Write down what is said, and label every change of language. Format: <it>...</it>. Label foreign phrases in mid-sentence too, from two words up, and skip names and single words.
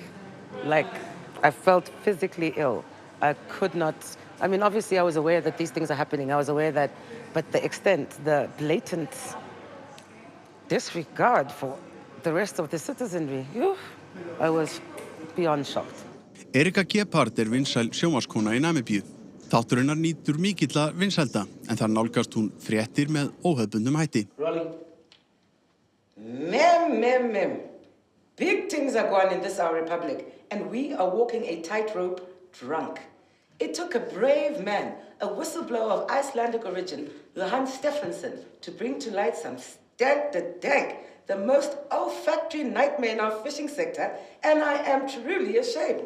<en>Like, I felt physically ill. I could not, I mean, obviously I was aware that these things are happening. I was aware that, but the extent, the blatant disregard for the rest of the citizenry, I was beyond shocked.</en> <is>Erika Gephardt vinsæl sjónvarpskona í Namibíu. Þátturinnar nýtur mikilla vinsælda, en þar nálgast hún fréttir með óhefðbundnum hætti. Mem.</is> <en>Big things are going in this our republic, and we are walking a tightrope drunk. It took a brave man, a whistleblower of Icelandic origin, Johan Stephenson, to bring to light some stank the dank, the most olfactory nightmare in our fishing sector, and I am truly ashamed.</en>